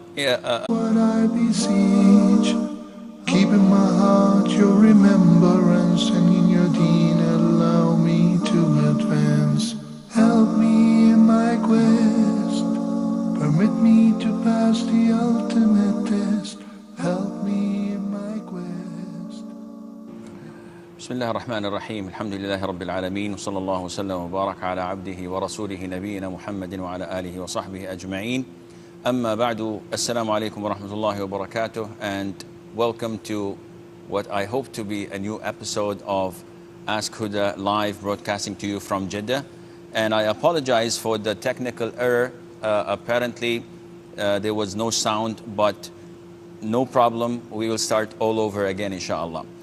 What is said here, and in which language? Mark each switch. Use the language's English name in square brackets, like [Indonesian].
[English] What I beseech, keep in my heart your remembrance, and in your deen allow me to advance. Help me in my quest, permit me to pass the ultimate test. Help me in my quest. [Arabic] بسم الله الرحمن الرحيم الحمد لله رب العالمين وصلى الله وسلم وبارك على عبده ورسوله نبينا محمد وعلى آله وصحبه أجمعين. أما بعد, السلام عليكم ورحمة الله وبركاته, [English] and welcome to what I hope to be a new episode of Ask Huda live, broadcasting to you from Jeddah. And I apologize for the technical error. Apparently there was no sound, but no problem, we will start all over again inshallah.